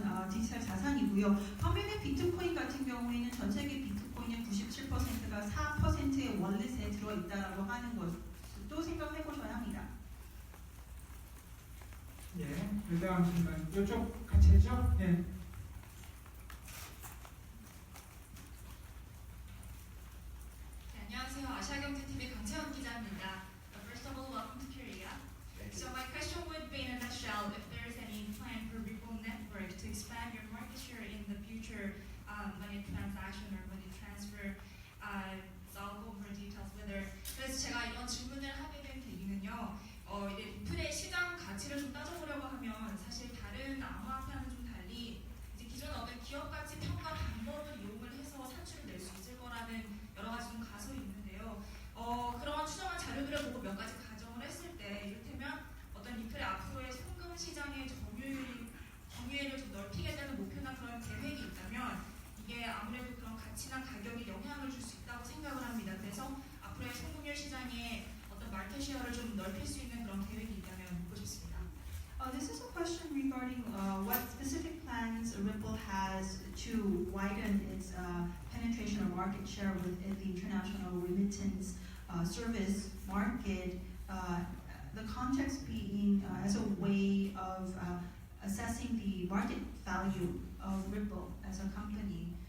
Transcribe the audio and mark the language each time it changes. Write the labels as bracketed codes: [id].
[ko] 디지털 자산이고요. 반면에 비트코인 같은 경우에는 전 세계 비트코인의 97%가 4%의 월렛에 들어있다라고 하는 것도 생각해 보셔야 합니다. 예, 그다음 질문 이쪽 같이 했죠? 예. 안녕하세요. 아시아경제TV 강채원 기자입니다. [en] First of all, welcome to Korea. So my question would be in a nutshell, if there is any plan for Ripple Network to expand your market share in the future money transaction or money transfer. So I'll go over details whether. [ko] 그래서 제가 이런 질문을 하게 된 계기는요. 이제 리플의 시장 가치를 좀 따져보려고 하면 사실 다른 암호화폐와는 좀 달리 이제 기존 어떤 기업 가치 평가 방법을 이용을 해서 산출을 낼 수 있을 거라는 여러 가지 좀 가설이 있는데요. 그런 추정한 자료들을 보고 몇 가지 가정을 했을 때 이를테면 어떤 리플의 앞으로의 송금 시장의 점유율을 좀 넓히겠다는 목표나 그런 계획이 있다면 이게 아무래도 그런 가치나 가격에 영향을 줄 수 있다고 생각을 합니다. 그래서 앞으로의 송금률 시장에 어떤 마켓 쉐어를 좀 넓힐 수 있는 그런 계획이 있다면 묻고 싶습니다. [en] This is a question regarding what specific plans Ripple has to widen its penetration or market share within the international remittance service market. The context being as a way of assessing the market value of Ripple as a company.